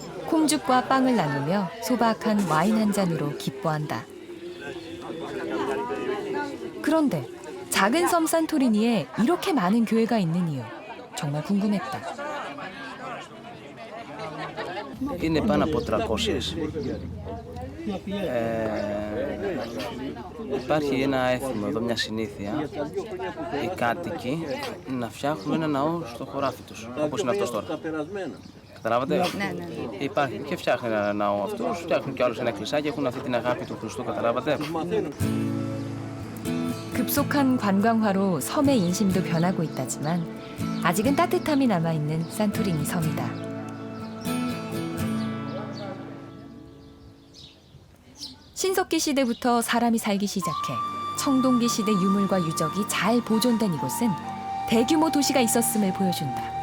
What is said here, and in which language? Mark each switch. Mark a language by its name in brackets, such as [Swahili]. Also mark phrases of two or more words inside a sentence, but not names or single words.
[Korean] 콩죽과 빵을 나누며 소박한 와인 한 잔으로 기뻐한다. 그런데 작은 섬 산토리니에 이렇게 많은 교회가 있는 이유 정말 궁금했다. [Greek] Είναι πάνω από 300. Υπάρχει ένα έθιμο εδώ, μια συνήθεια. Οι κάτοικοι να φτιάχνουν ένα ναό στο χωράφι τους, όπως είναι αυτός τώρα. Καταλάβατε? Ναι. Υπάρχει και φτιάχνει ένα ναό αυτός, φτιάχνουν κι άλλους ένα εκκλησάκι, έχουν αυτή την αγάπη του Χριστού, καταλάβατε? [Korean] 급속한 관광화로 섬의 인심도 변하고 있다지만 아직은 따뜻함이 남아있는 산토리니 섬이다. 신석기 시대부터 사람이 살기 시작해 청동기 시대 유물과 유적이 잘 보존된 이곳은 대규모 도시가 있었음을 보여준다.